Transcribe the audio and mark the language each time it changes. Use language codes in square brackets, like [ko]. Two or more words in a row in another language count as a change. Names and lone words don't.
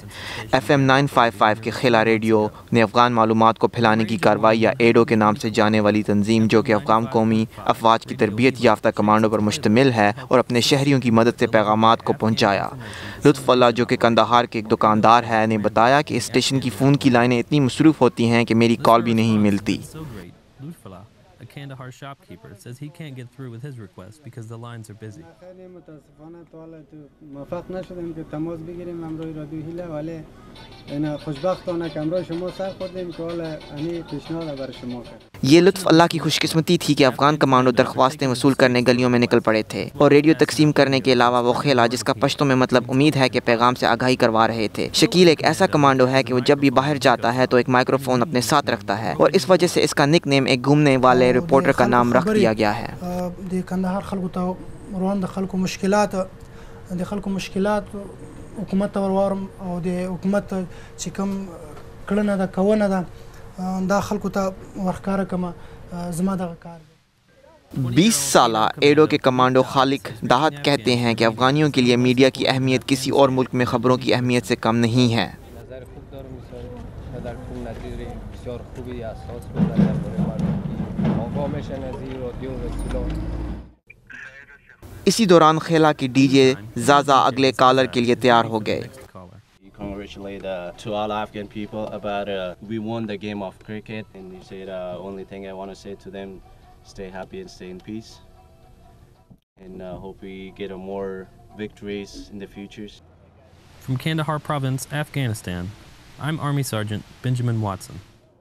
[ur] FM 955 کے خلا ریڈیو نے افغان معلومات کو پھیلانے کی کارروائی یا ایڈو کے نام سے جانے والی تنظیم جو کہ افغان قومی افواج کی تربیت یافتہ کمانڈو پر مشتمل ہے اور اپنے شہریوں کی مدد سے پیغامات کو پہنچایا۔ لطف اللہ جو کہ قندھار کے ایک دکاندار ہے نے بتایا کہ اس اسٹیشن کی فون کی لائنیں اتنی مصروف ہوتی ہیں کہ میری کال بھی نہیں ملتی۔ [en] A Kandahar shopkeeper says he can't get through with his request because the lines are busy. [ur] یہ لطف اللہ کی خوش قسمتی تھی کہ افغان کمانڈو درخواستیں وصول کرنے گلیوں میں نکل پڑے تھے اور ریڈیو تقسیم کرنے کے علاوہ وہ خیلا جس کا پشتوں میں مطلب امید ہے کہ پیغام سے آگاہی کروا رہے تھے۔ شکیل ایک ایسا کمانڈو ہے کہ وہ جب بھی باہر جاتا ہے تو ایک مائکرو فون اپنے ساتھ رکھتا ہے اور اس وجہ سے اس کا نک نیم ایک گھومنے والے رپورٹر کا نام رکھ دیا گیا ہے۔ [ps] د کندهار خلکو ته روان د خلکو مشکلات حکومت ته ورورم او د حکومت چې کوم کړنه ده کوونه ده دا خلکو ته ورښکاره کړم زما دغه کار [ur] 20 سالہ ایڈو کے کمانڈو خالق داہت کہتے ہیں کہ افغانیوں کے لیے میڈیا کی اہمیت کسی اور ملک میں خبروں کی اہمیت سے کم نہیں ہے۔ اسی دوران خیلا کی ڈی جے زازا اگلے کالر کے لیے تیار ہو گئے۔ [en] Congratulate to all Afghan people about we won the game of cricket, and he said only thing I want to say to them, stay happy and stay in peace, and hope we get more victories in the futures. From Kandahar province, Afghanistan, I'm Army Sergeant Benjamin Watson.